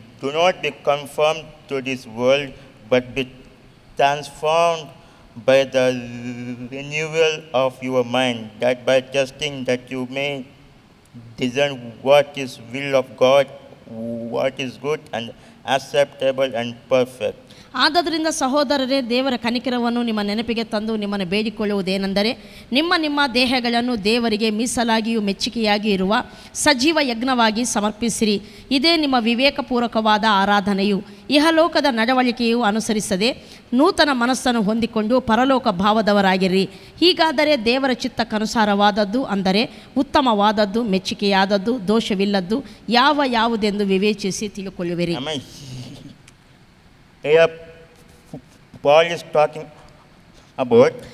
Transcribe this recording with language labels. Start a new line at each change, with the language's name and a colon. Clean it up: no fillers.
English: Do not be conformed to this world, but be transformed by the renewal of your mind, that by testing that you may discern what is will of God, what is good and acceptable and perfect.
Kannada: ಆದ್ದರಿಂದ ಸಹೋದರರೇ, ದೇವರ ಕನಿಕರವನ್ನು ನಿಮ್ಮ ನೆನಪಿಗೆ ತಂದು ನಿಮ್ಮನ್ನು ಬೇಡಿಕೊಳ್ಳುವುದೇನೆಂದರೆ, ನಿಮ್ಮ ದೇಹಗಳನ್ನು ದೇವರಿಗೆ ಮೀಸಲಾಗಿಯೂ ಮೆಚ್ಚುಗೆಯಾಗಿ ಇರುವ ಸಜೀವ ಯಜ್ಞವಾಗಿ ಸಮರ್ಪಿಸಿರಿ. ಇದೇ ನಿಮ್ಮ ವಿವೇಕಪೂರ್ವಕವಾದ ಆರಾಧನೆಯು. ಇಹಲೋಕದ ನಡವಳಿಕೆಯು ಅನುಸರಿಸದೆ ನೂತನ ಮನಸ್ಸನ್ನು ಹೊಂದಿಕೊಂಡು ಪರಲೋಕ ಭಾವದವರಾಗಿರಿ. ಹೀಗಾದರೆ ದೇವರ ಚಿತ್ತಕ್ಕನುಸಾರವಾದದ್ದು, ಅಂದರೆ ಉತ್ತಮವಾದದ್ದು, ಮೆಚ್ಚುಗೆಯಾದದ್ದು, ದೋಷವಿಲ್ಲದ್ದು ಯಾವುದೆಂದು ವಿವೇಚಿಸಿ ತಿಳುಕೊಳ್ಳುವಿರಿ.
English: Here Paul is talking about